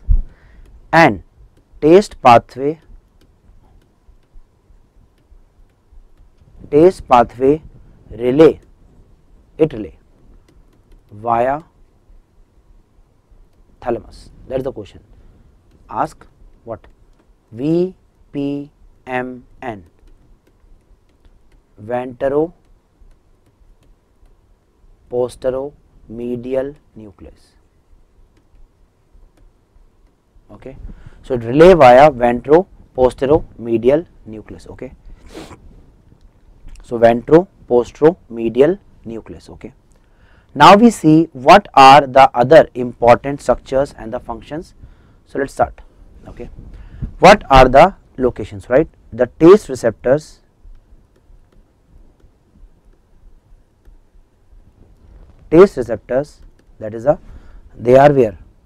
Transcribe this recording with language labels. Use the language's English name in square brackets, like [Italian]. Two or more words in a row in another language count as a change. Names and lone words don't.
[English] And taste pathway relay via thalamus. That is the question. Ask what? VPMN, ventero-posteromedial nucleus. Okay. So it relay via ventero-posteromedial nucleus. Okay. So ventero-posteromedial nucleus. Okay. Now we see what are the other important structures and the functions. So let's start. Okay. What are the locations? Right. The taste receptors that is they are where?